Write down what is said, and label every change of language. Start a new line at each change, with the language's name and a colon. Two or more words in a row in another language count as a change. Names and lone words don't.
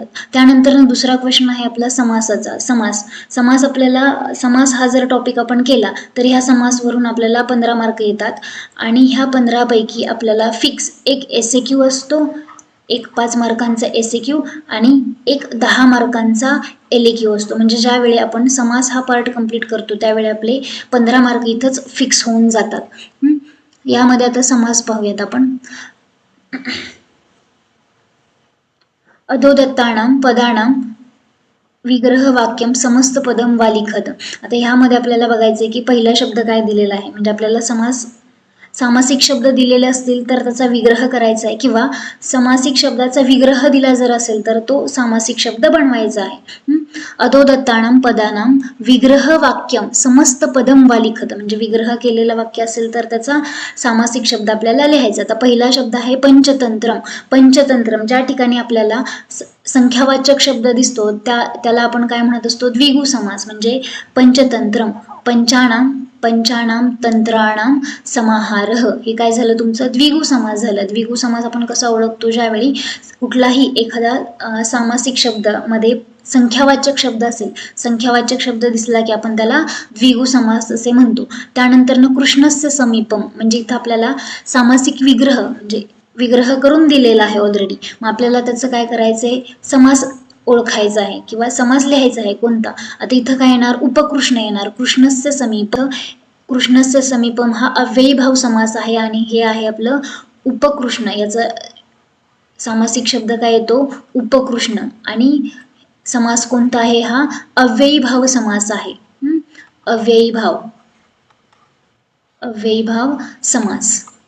Marathi: त्यानंतर दुसरा क्वेश्चन आहे आपला समासाचा. समास आपल्याला समास हा जर टॉपिक आपण केला तर ह्या समासवरून आपल्याला 15 मार्क येतात आणि ह्या 15 पैकी आपल्याला फिक्स एक एसएक्यू असतो, एक 5 मार्कांचा एसएक्यू आणि एक 10 मार्कांचा एलएक्यू असतो. म्हणजे ज्यावेळी आपण समास हा पार्ट कंप्लीट करतो त्यावेळी आपले 15 मार्क इथंच फिक्स होऊन जातात. यामध्ये आता समास पाहूयात आपण.
Sanskrit: अधोदत्तानां पदानां विग्रह वाक्यम समस्त पदम वा लिखत.
Marathi: आता ह्यामध्ये आपल्याला बघायचंय की पहिला शब्द काय दिलेला आहे, म्हणजे आपल्याला सामासिक शब्द दिलेले असतील तर त्याचा विग्रह करायचा आहे किंवा समासिक शब्दाचा विग्रह दिला जर असेल तर तो सामासिक शब्द बनवायचा आहे.
Sanskrit: अधोदत्तानां पदानां विग्रह वाक्यम समस्त पदम वा लिखत,
Marathi: म्हणजे विग्रह केलेलं वाक्य असेल तर त्याचा सामासिक शब्द आपल्याला लिहायचा. आता पहिला शब्द आहे पंचतंत्रम. ज्या ठिकाणी आपल्याला संख्यावाचक शब्द दिसतो त्याला आपण काय म्हणत असतो, द्विगु समास.
Sanskrit: म्हणजे पंचतंत्रम, पंचानां तंत्राणां समाहारः,
Marathi: हे काय झालं तुमचं द्विगु समास झालं. द्विगु समास आपण कसा ओळखतो, ज्यावेळी कुठलाही एखादा सामासिक शब्द मध्ये संख्यावाचक शब्द असेल, संख्यावाचक शब्द दिसला की आपण त्याला द्विगु समास असे म्हणतो.
Sanskrit: त्यानंतर कृष्णस्य समीपम,
Marathi: म्हणजे इथं आपल्याला सामासिक विग्रह म्हणजे विग्रह करून दिलेला आहे ऑलरेडी. मग आपल्याला त्याचं काय करायचंय, समास ओळखायचा आहे किंवा समास लिहायचा आहे कोणता. आता इथं काय येणार, उपकृष्ण येणार.
Sanskrit: कृष्णस्य समीपम
Marathi: हा अव्ययीभाव समास आहे आणि हे आहे आपलं उपकृष्ण. याचा सामासिक शब्द काय येतो, उपकृष्ण. आणि समास कोणता आहे, हा अव्ययीभाव समास आहे. अव्ययीभाव समास.